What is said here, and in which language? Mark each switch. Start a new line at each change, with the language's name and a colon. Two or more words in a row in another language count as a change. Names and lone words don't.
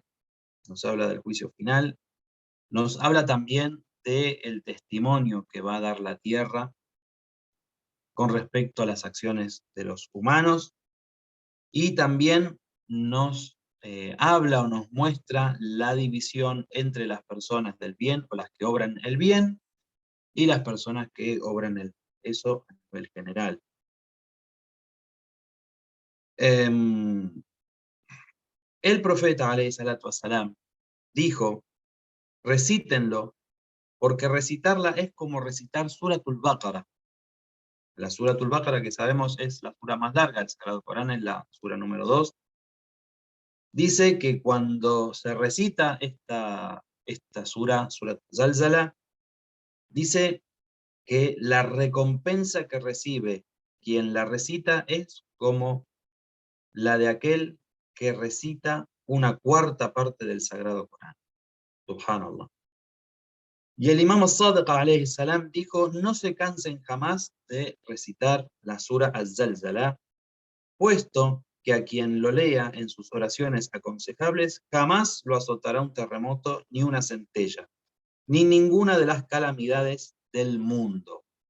Spanish: Nos habla del juicio final, nos habla también del testimonio que va a dar la tierra con respecto a las acciones de los humanos, y también nos habla o nos muestra la división entre las personas del bien, o las que obran el bien, y las personas que obran el mal. Eso a nivel general. El profeta,
Arabic: عليه الصلاة والسلام,
Spanish: dijo: recítenlo, porque recitarla es como recitar Suratul Baqara. La Suratul Baqara, que sabemos es la sura más larga del Sagrado Corán, es la sura número 2. Dice que cuando se recita esta sura, Surat Zalzala, dice que la recompensa que recibe quien la recita es como la de aquel que recita una cuarta parte del Sagrado Corán. Subhanallah. Y el imam al-Sadiq
Arabic: عليه السلام
Spanish: dijo: no se cansen jamás de recitar la sura Az-Zalzala, puesto que a quien lo lea en sus oraciones aconsejables jamás lo azotará un terremoto, ni una centella, ni ninguna de las calamidades del mundo.